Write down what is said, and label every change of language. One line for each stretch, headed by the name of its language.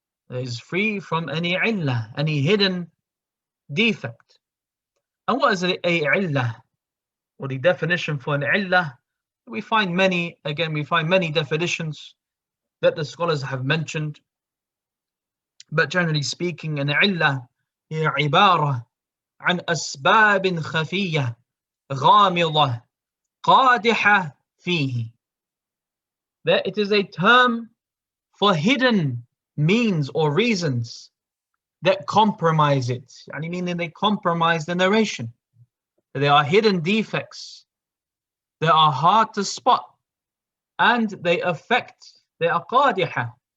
English: It is free from any illah, any hidden defect. And what is a illah? Or the definition for an illah? We find many definitions that the scholars have mentioned. But generally speaking, an illah
Arabic: هي عبارة عن أسباب خفية غامضة قادحة فيه.
English: That it is a term for hidden means or reasons that compromise it. Meaning they compromise the narration. There are hidden defects that are hard to spot, and they are qadiha.